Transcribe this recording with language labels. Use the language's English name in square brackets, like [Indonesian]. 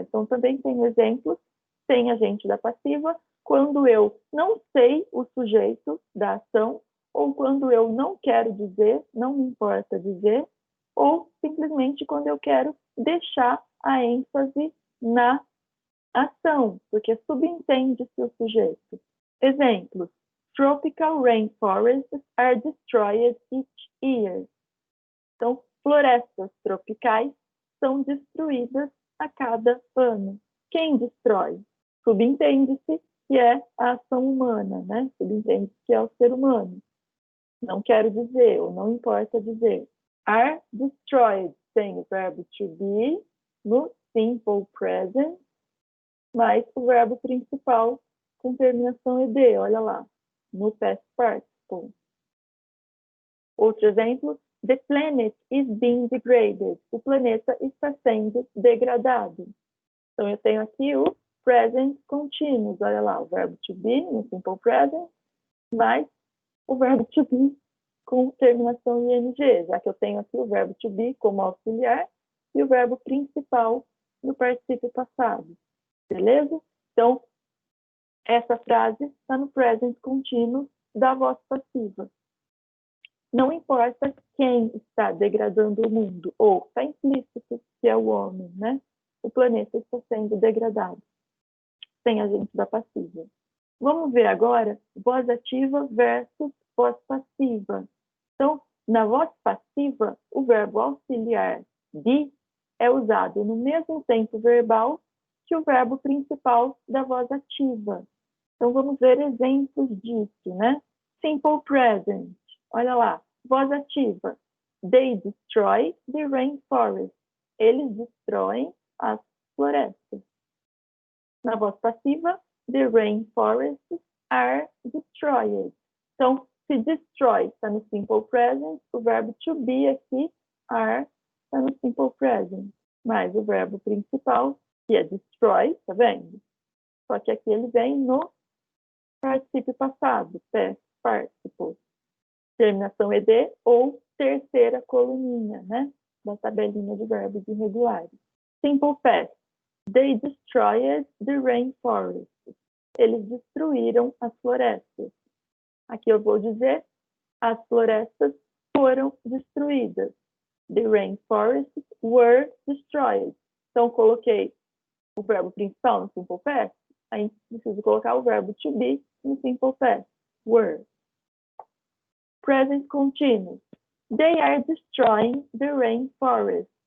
[Portuguese] Então, também tem exemplos sem agente da passiva, quando eu não sei o sujeito da ação, ou quando eu não quero dizer, não me importa dizer, ou simplesmente quando eu quero deixar a ênfase na ação, porque subentende-se o sujeito. Exemplos. [English] Tropical rainforests are destroyed each year. [Portuguese] Então, florestas tropicais são destruídas a cada ano. Quem destrói? Subentende-se que é a ação humana, né? Subentende-se que é o ser humano. Não quero dizer, ou não importa dizer. Are destroyed tem o verbo to be no simple present, mais o verbo principal com terminação ed, olha lá, no past participle. Outro exemplo, [English] the planet is being degraded. [Portuguese] O planeta está sendo degradado. Então, eu tenho aqui o present continuous, olha lá, o verbo to be no simple present, mais o verbo to be com terminação ing, já que eu tenho aqui o verbo to be como auxiliar e o verbo principal no particípio passado. Beleza? Então, essa frase está no present continuous da voz passiva. Não importa quem está degradando o mundo, ou está implícito que é o homem, né? O planeta está sendo degradado, sem agente da passiva. Vamos ver agora voz ativa versus voz passiva. Então, na voz passiva, o verbo auxiliar be é usado no mesmo tempo verbal que o verbo principal da voz ativa. Então, vamos ver exemplos disso, né? Simple present. Olha lá, voz ativa. [English] They destroy the rainforest. [Portuguese] Eles destroem as florestas. Na voz passiva, [English] the rainforests are destroyed. [Portuguese] Então, se destroy está no simple present, o verbo to be aqui, are, está no simple present. Mas o verbo principal, que é destroy, tá vendo? Só que aqui ele vem no particípio passado, past participle. Terminação ed ou terceira coluninha, né? Da tabelinha de verbos irregulares. Simple past. [English] They destroyed the rainforest. [Portuguese] Eles destruíram as florestas. Aqui eu vou dizer, as florestas foram destruídas. [English] The rainforests were destroyed. [Portuguese] Então, coloquei o verbo principal no simple past, aí preciso colocar o verbo to be no simple past, were. Present continuous. [English] They are destroying the rainforest.